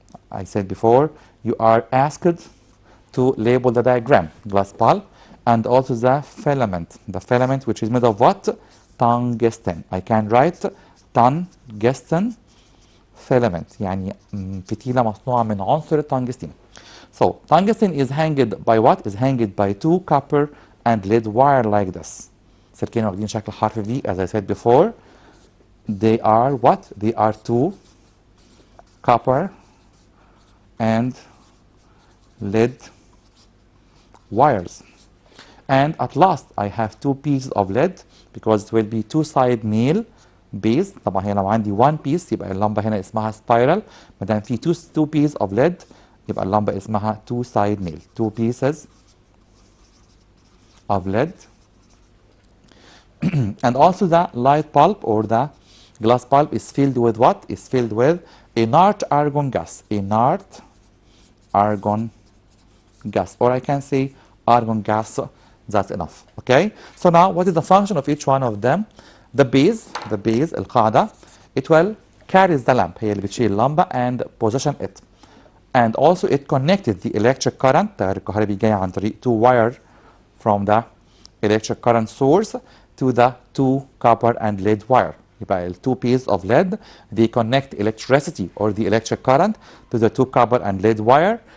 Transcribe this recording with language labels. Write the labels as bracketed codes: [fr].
[en] I said before, you are asked to label the diagram, glass bulb, and also the filament which is made of what? Tungsten. I can write tungsten filament [ar] يعني فتيلة مصنوعة من عنصر التنجستين. [en] So tungsten is hanged by what? Is hanged by two copper and lead wire like this. [ar] سلكين واخدين شكل حرف [en] V as I said before. They are what? They are two copper and lead wires. And at last I have two pieces of lead because it will be two-side nail base. [ar] طبعا هنا لو عندي [en] one piece [ar] يبقى اللمبة هنا اسمها spiral. ما دام في [en] two pieces of lead [ar] يبقى اللمبة اسمها two-side nail. [en] Two pieces of lead. And also the light bulb or the glass bulb is filled with what? Is filled with inert argon gas. Inert argon gas. Or I can say argon gas. That's enough. Okay? So now what is the function of each one of them? The base القاعدة, it will carries the lamp. [ar] هي اللي بتشيل اللمبة [en] and position it. And also it connected the electric current. [ar] التيار الكهربي جاي عن طريق [en] two wire from the electric current source to the two copper and lead wire. يبقى two pieces of lead, they connect electricity or the electric current to the two copper and lead wire.